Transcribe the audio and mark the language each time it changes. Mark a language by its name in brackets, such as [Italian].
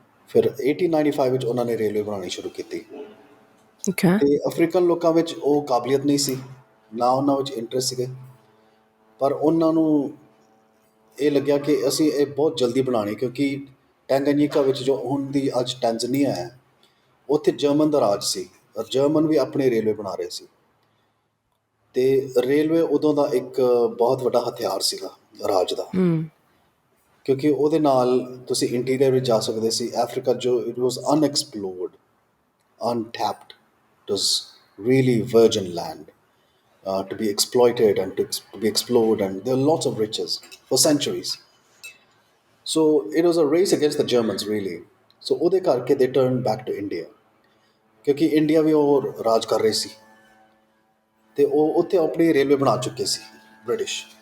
[Punjabi] ਫਿਰ 1895 ਵਿੱਚ ਉਹਨਾਂ ਨੇ ਰੇਲਵੇ ਬਣਾਉਣੀ ਸ਼ੁਰੂ ਕੀਤੀ। ਅਤੇ ਅਫਰੀਕਨ ਲੋਕਾਂ ਵਿੱਚ ਉਹ ਕਾਬਲੀਅਤ ਨਹੀਂ ਸੀ, ਨਾ ਉਹਨਾਂ ਵਿੱਚ ਇੰਟਰਸਟ ਸੀਗੇ, ਪਰ ਉਹਨਾਂ ਨੂੰ ਇਹ ਲੱਗਿਆ ਕਿ ਅਸੀਂ ਇਹ ਬਹੁਤ ਜਲਦੀ ਬਣਾਉਣੀ, ਕਿਉਂਕਿ ਟੈਂਗਨਿਕਾ ਵਿੱਚ ਜੋ ਹੁਣ ਦੀ ਅੱਜ ਟੈਂਜ਼ਨੀਆ ਹੈ, ਉੱਥੇ ਜਰਮਨ ਦਾ ਰਾਜ ਸੀ, ਔਰ ਜਰਮਨ ਵੀ ਆਪਣੇ ਰੇਲਵੇ ਬਣਾ ਰਹੇ ਸੀ। ਅਤੇ ਰੇਲਵੇ ਉਦੋਂ ਦਾ ਇੱਕ ਬਹੁਤ ਵੱਡਾ ਹਥਿਆਰ ਸੀਗਾ ਰਾਜ ਦਾ, ਕਿਉਂਕਿ ਉਹਦੇ ਨਾਲ ਤੁਸੀਂ ਇੰਟੀਰੀਅਰ ਵਿੱਚ ਜਾ ਸਕਦੇ ਸੀ। [English] Africa ਜੋ it was unexplored, untapped, it was really virgin land to be exploited and to be explored, and there are lots of riches for centuries. So it was a race against the Germans really. [Punjabi] So ਉਹਦੇ ਕਰਕੇ [English] they turned back to India, [Punjabi] ਕਿਉਂਕਿ India ਵੀ ਉਹ ਰਾਜ ਕਰ ਰਹੇ ਸੀ ਅਤੇ ਉਹ ਉੱਥੇ ਆਪਣੀ ਰੇਲਵੇ ਬਣਾ ਚੁੱਕੇ ਸੀ ਬ੍ਰਿਟਿਸ਼।